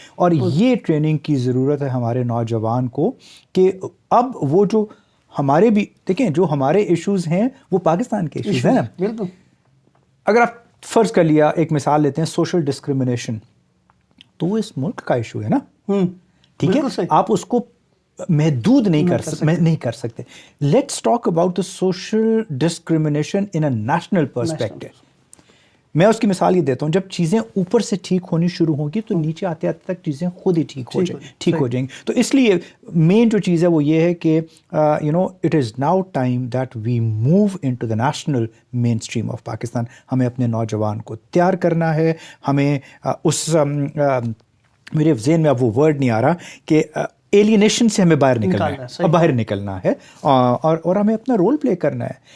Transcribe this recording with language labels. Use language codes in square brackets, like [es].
[ur] اور یہ ٹریننگ کی ضرورت ہے ہمارے نوجوان کو, کہ اب وہ جو ہمارے بھی دیکھیں, جو ہمارے ایشوز ہیں وہ پاکستان کے ایشوز ہیں نا. بالکل, اگر آپ فرض کر لیا, ایک مثال لیتے ہیں, سوشل ڈسکریمنیشن, تو وہ اس ملک کا ایشو ہے نا. ٹھیک ہے, آپ اس کو محدود نہیں کر سکتے. [en] Let's talk about the social discrimination in a national perspective. [ur] میں اس کی مثال یہ دیتا ہوں, جب چیزیں اوپر سے ٹھیک ہونی شروع ہوں گی تو نیچے آتے آتے تک چیزیں خود ہی ٹھیک ہو جائیں گی. تو اس لیے مین جو چیز ہے وہ یہ ہے کہ [en] It is now time that we move into the national mainstream of Pakistan. [ur] ہمیں اپنے نوجوان کو تیار کرنا ہے, ہمیں اس میرے ذہن میں اب وہ ورڈ نہیں آ رہا کہ ایلینیشن سے ہمیں باہر نکلنا ہے, اور ہمیں اپنا رول پلے کرنا ہے.